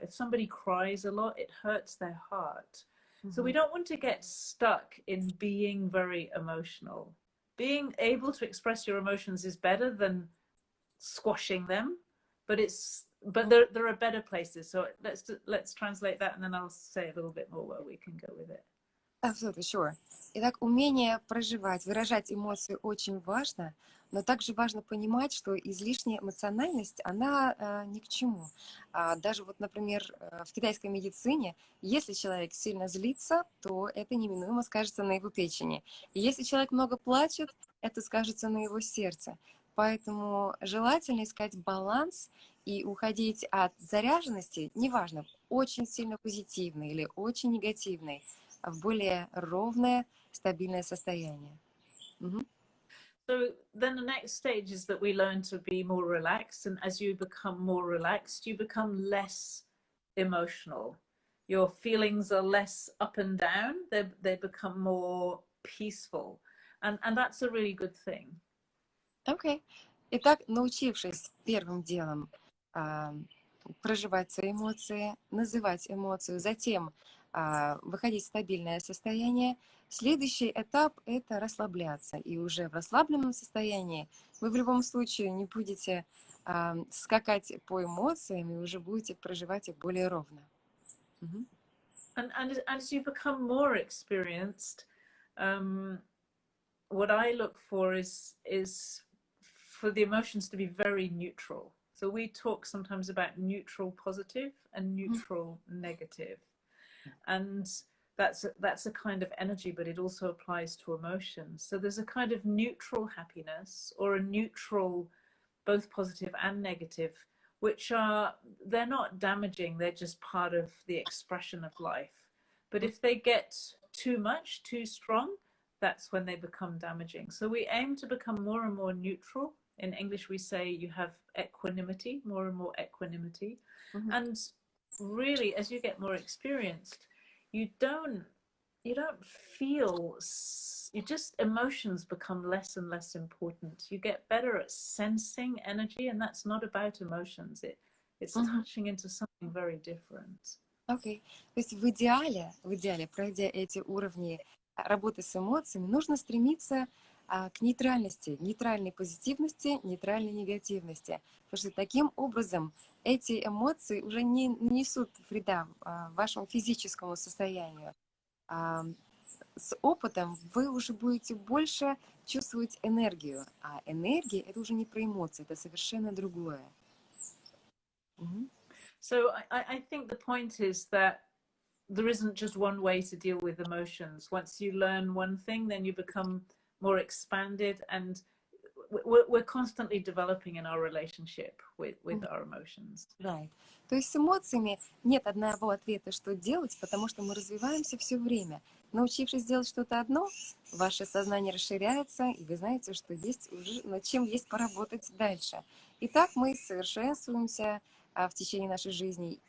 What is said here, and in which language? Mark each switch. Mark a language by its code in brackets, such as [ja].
[en] If somebody cries a lot, it hurts their heart. So we don't want to get stuck in being very emotional. Being able to express your emotions is better than squashing them, but there are better places. So let's translate that, and then I'll say a little bit more where we can go with it. Absolutely, sure. [ru] Итак, умение проживать, выражать эмоции очень важно, но также важно понимать, что излишняя эмоциональность, она ни к чему. Даже вот, например, в китайской медицине, если человек сильно злится, то это неминуемо скажется на его печени. И если человек много плачет, это скажется на его сердце. Поэтому желательно искать баланс и уходить от заряженности, неважно, очень сильно позитивной или очень негативной, в более ровное, стабильное состояние. [en] So then the next stage is that we learn to be more relaxed, and as you become more relaxed, you become less emotional. Your feelings are less up and down, they become more peaceful, and that's a really good thing. [ru] Окей. Итак, научившись первым делом проживать свои эмоции, называть эмоцию, затем выходить в стабильное состояние. Следующий этап – это расслабляться. И уже в расслабленном состоянии вы в любом случае не будете скакать по эмоциям, и уже будете проживать их более ровно. [en] And as you become more experienced, what I look for is for the emotions to be very neutral. So we talk sometimes about neutral positive and neutral negative. And that's a kind of energy, but it also applies to emotions. So there's a kind of neutral happiness or a neutral, both positive and negative, which they're not damaging, they're just part of the expression of life. But if they get too much, too strong, that's when they become damaging. So we aim to become more and more neutral. In English, we say you have equanimity, more and more equanimity. And really, as you get more experienced, you don't feel, emotions become less and less important. You get better at sensing energy, and that's not about emotions. It's touching into something very different. [ru] Окей. То есть в идеале, пройдя эти уровни работы с эмоциями, нужно стремиться к нейтральности, нейтральной позитивности, нейтральной негативности. Потому что таким образом эти эмоции уже не несут вреда вашему физическому состоянию. С опытом вы уже будете больше чувствовать энергию. А энергия — это уже не про эмоции, это совершенно другое. [en] So I think the point is that there isn't just one way to deal with emotions. Once you learn one thing, then you become more expanded, and we're constantly developing in our relationship with our emotions. Right. [ru] То есть с эмоциями нет одного ответа, что делать, потому что мы развиваемся все время. Научившись делать что-то одно, ваше сознание расширяется, и вы знаете, что есть уже над чем есть поработать дальше. И так мы совершенствуемся в течение нашей жизни.